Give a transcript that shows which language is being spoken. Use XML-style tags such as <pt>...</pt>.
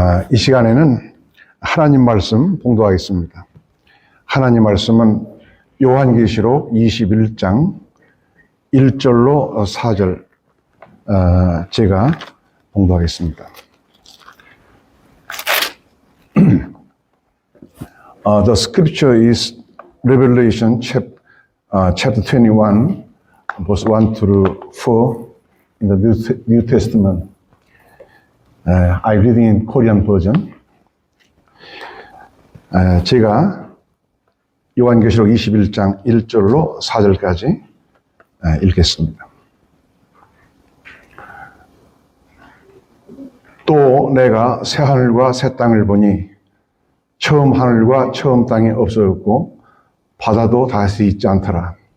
<ko>이 시간에는 하나님 말씀 봉독하겠습니다. 하나님 말씀은 요한계시록 21장 1절로 4절 제가 봉독하겠습니다.</ko> <en>The scripture is Revelation chapter 21, verse 1 through 4 in the New Testament. I read in Korean version.</en> <ko>제가 요한계시록 21장 1절로 4절까지 읽겠습니다. 또 내가 새 하늘과 새 땅을 보니 처음 하늘과 처음 땅이 없어졌고 바다도 다시 있지 않더라.</ko>